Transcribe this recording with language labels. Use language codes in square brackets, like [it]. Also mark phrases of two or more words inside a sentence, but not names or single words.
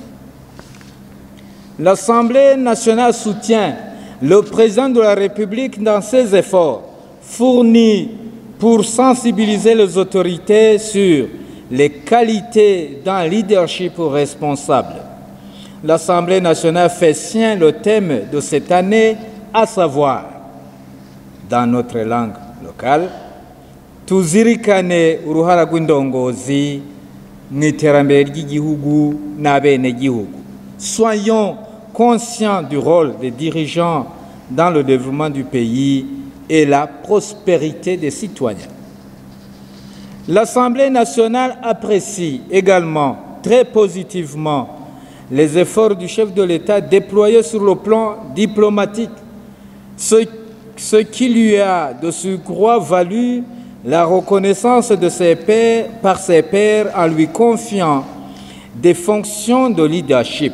[fr] L'Assemblée nationale soutient le président de la République dans ses efforts fournis pour sensibiliser les autorités sur les qualités d'un leadership responsable. L'Assemblée nationale fait sien le thème de cette année, à savoir, dans notre langue locale, [rn] tuzirikane uruhara rw'indongozi mu iterambere ry'igihugu n'abenegihugu. [fr] Soyons conscients du rôle des dirigeants dans le développement du pays et la prospérité des citoyens. L'Assemblée nationale apprécie également très positivement les efforts du chef de l'État déployés sur le plan diplomatique, ce qui lui a de surcroît valu la reconnaissance de ses pairs par ses pairs en lui confiant des fonctions de leadership.